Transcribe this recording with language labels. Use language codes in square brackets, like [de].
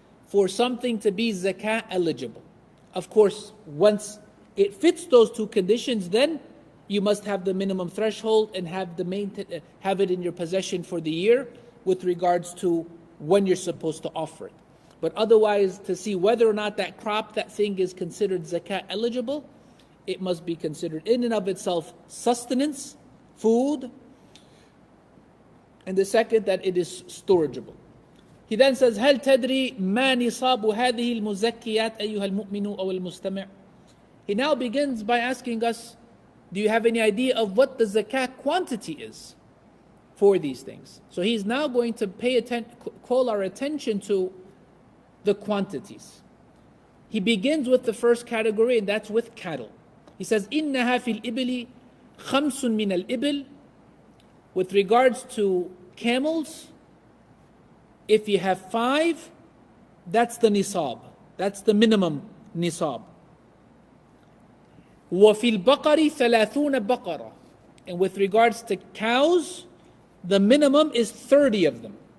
[en] for something to be zakah eligible. Of course, once it fits those two conditions, then you must have the minimum threshold and have it in your possession for the year with regards to when you're supposed to offer it. But otherwise, to see whether or not that crop, that thing is considered zakah eligible, it must be considered in and of itself sustenance, food, and the second, that it is storageable. He then says, [ar] هل تدري ما نصاب هذه المزكيات أيها المؤمن أو المستمع? [en] He now begins by asking us, do you have any idea of what the zakat quantity is for these things? So he's now going to call our attention to the quantities. He begins with the first category, and that's with cattle. He says, [ar] إنها في الإبل خمس من الإبل. [en] With regards to camels, if you have 5, that's the nisab. That's the minimum nisab. [ar] وفي البقر ثلاثون بقرة. [en] And with regards to cows, the minimum is 30 of them.